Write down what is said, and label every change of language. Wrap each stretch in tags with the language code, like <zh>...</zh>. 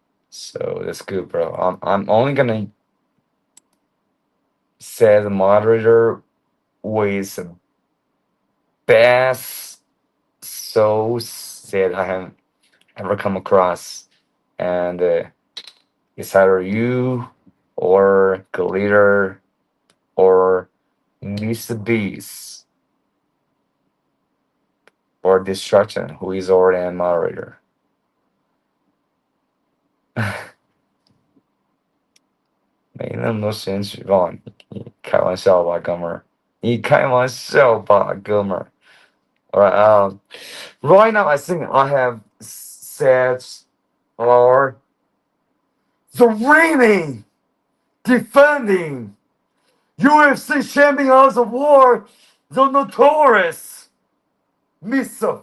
<en>So that's good, bro. I'm only gonna set the moderator with the best souls that I have ever come across, and it's either you or Glitter or Mr. Beast or Destruction, who is already a moderator.</en> <zh>没那么多时间举报你，你开玩笑吧，哥们儿？你开玩笑吧，哥们儿？</zh> <en>Alright, right now I think I have set or the reigning, defending UFC champion of the world, the notorious Mr.</en>